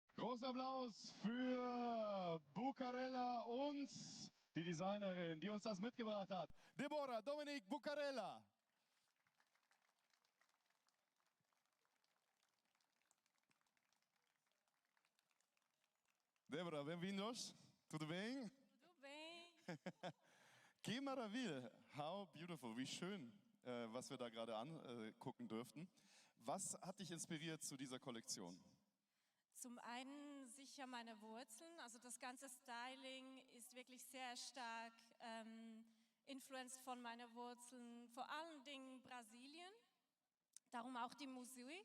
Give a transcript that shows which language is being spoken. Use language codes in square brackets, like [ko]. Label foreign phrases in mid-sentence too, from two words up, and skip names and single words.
[de] Großer Applaus für Bucarella und die Designerin, die uns das mitgebracht hat. Deborah Dominique Bucarella. [pt] Deborah, bem-vindos. Tudo bem? Tudo bem. Que maravilha. [en] How beautiful. [de] Wie schön, was wir da gerade angucken dürften. Was hat dich inspiriert zu dieser Kollektion? Zum einen sicher meine Wurzeln, also das ganze Styling ist wirklich sehr stark influenced von meinen Wurzeln, vor allen Dingen Brasilien, darum auch die Musik.